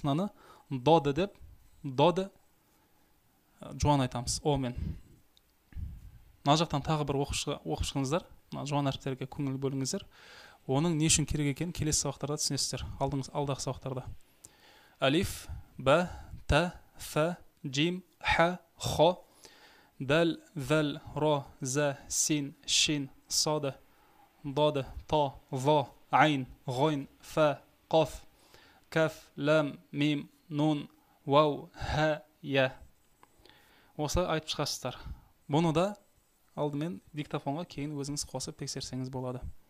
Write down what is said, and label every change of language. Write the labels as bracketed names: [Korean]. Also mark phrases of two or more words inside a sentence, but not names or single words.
[Kazakh] Наны доды деп, доды жуан айтамыз. Омен. Мына жақтан тағы бір оқып шығыңыздар. Жуан әріптерге көңіл бөліңіздер. Оның не үшін керек екенін келесі сабақтарда түсінесіздер. Алдағы сабақтарда. [Arabic] ألف، باء، تاء, фа, جيم، حاء، خاء، دال، ذال، راء، زاي، سين، شين، صاد, ضاد، طاء، ظاء، عين، غين، فاء، قاف، كاف، لام، ميم، نون، واو، هاء، ياء. [Kazakh] Осылай айтып шығасыздар. Бұны да алдымен диктофонға кейін өзіңіз қосып тексерсеңіз болады.